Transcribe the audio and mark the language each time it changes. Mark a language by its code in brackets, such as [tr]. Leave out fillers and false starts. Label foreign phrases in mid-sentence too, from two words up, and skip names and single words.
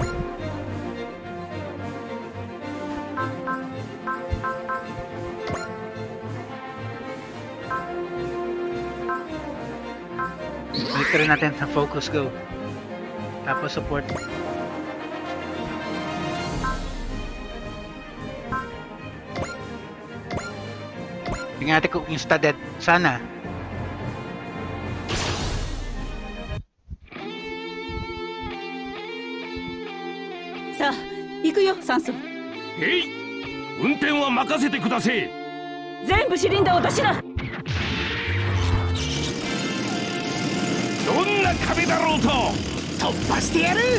[tl] Balik ka rin natin sa focus, go. Tapos support. Tingnan natin kung insta-dead. Sana. [ja] さあ行くよ酸素。へい、運転は任せてくだせえ。全部シリンダーを出しな。どんな壁だろうと突破してやる。